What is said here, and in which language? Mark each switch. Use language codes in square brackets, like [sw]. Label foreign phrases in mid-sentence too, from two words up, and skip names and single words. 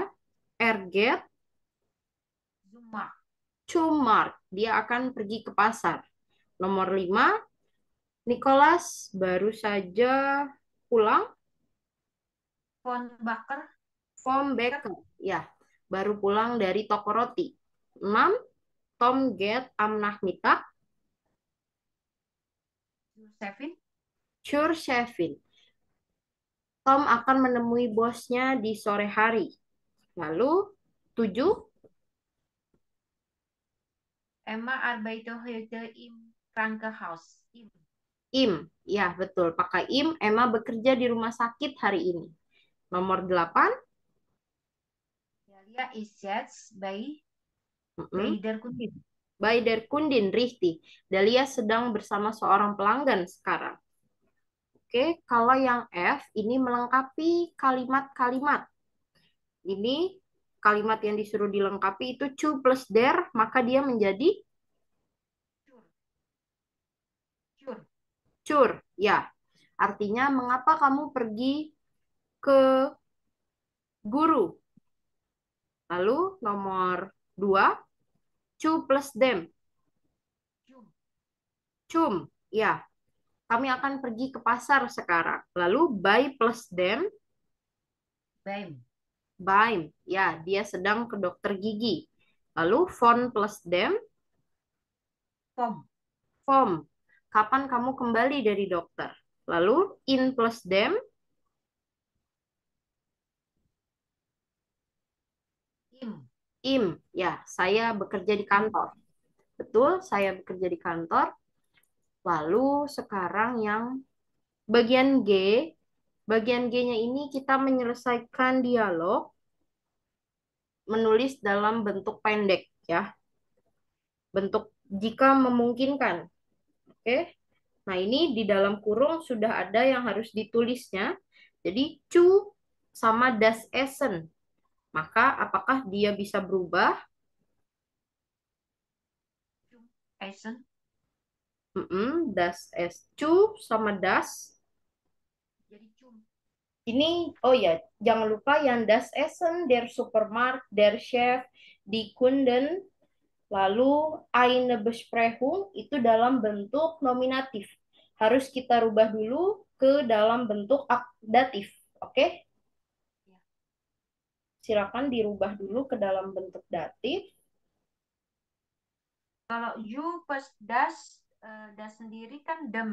[de] Er geht Zum Markt. zum Markt. [id] Dia akan pergi ke pasar. Nomor 5, Nicholas baru saja pulang. [de] Von Baker. Vom Baker. [id] Ya, baru pulang dari toko roti. 6, [de] Tom geht am Nachmittag Zur Chefin. zur Chefin. [id] Tom akan menemui bosnya di sore hari. Lalu 7, Emma arbeitet heute im Krankenhaus. [de] Im. [id] Ya, betul. Pakai im. Emma bekerja di rumah sakit hari ini. Nomor 8, [de] Dahlia ist jetzt bei mm-mm, der Kundin. bei der Kundin, richtig. [id] Dahlia sedang bersama seorang pelanggan sekarang. Oke, kalau yang F ini melengkapi kalimat-kalimat. Ini kalimat yang disuruh dilengkapi itu [de] zu plus der, [id] maka dia menjadi [de] Zur. Zur. cur. [id] Ya, artinya mengapa kamu pergi ke guru? Lalu nomor 2, [de] zu plus dem. Zum. Cum, ya. [id] Kami akan pergi ke pasar sekarang. Lalu [de] by plus dem, Beim. [id] Baim, ya, dia sedang ke dokter gigi. Lalu [de] von plus dem, Vom. vom. [id] Kapan kamu kembali dari dokter? Lalu [de] in plus dem, Im. [id] ya, saya bekerja di kantor. Betul, saya bekerja di kantor. Lalu sekarang yang bagian G, bagian G-nya ini kita menyelesaikan dialog, menulis dalam bentuk pendek, ya. Bentuk jika memungkinkan. Oke. Nah, ini di dalam kurung sudah ada yang harus ditulisnya. Jadi, cu sama [de] das Essen. [id] Maka, apakah dia bisa berubah? [de] Essen. Das es zu sama das. [id] Jadi cum. Ini, oh ya, jangan lupa yang [de] das Essen, der Supermarkt, der Chef, die Kunden, [id] lalu [de] eine Besprechung [id] itu dalam bentuk nominatif. Harus kita rubah dulu ke dalam bentuk datif. Oke? Ya. Silakan dirubah dulu ke dalam bentuk datif. Kalau [de] you plus das [id] sendiri kan dem.